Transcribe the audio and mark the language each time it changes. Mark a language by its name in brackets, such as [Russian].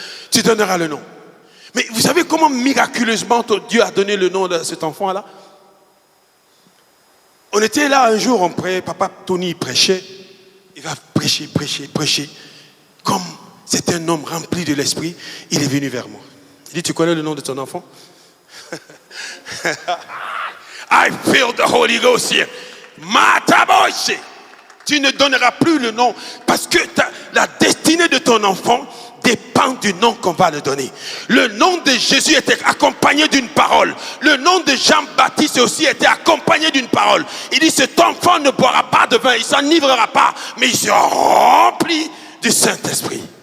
[French] Tu donneras le nom. Mais vous savez comment miraculeusement Dieu a donné le nom de cet enfant-là? On était là un jour, on priait, papa Tony prêchait. Il va prêcher. Comme c'est un homme rempli de l'esprit, il est venu vers moi. Il dit, tu connais le nom de ton enfant? [English] I feel the Holy Ghost here. [French] Mataboshi. Tu ne donneras plus le nom parce que la destinée de ton enfant dépend du nom qu'on va le donner. Le nom de Jésus était accompagné d'une parole. Le nom de Jean-Baptiste aussi était accompagné d'une parole. Il dit, cet enfant ne boira pas de vin, il ne s'enivrera pas, mais il sera rempli du Saint-Esprit.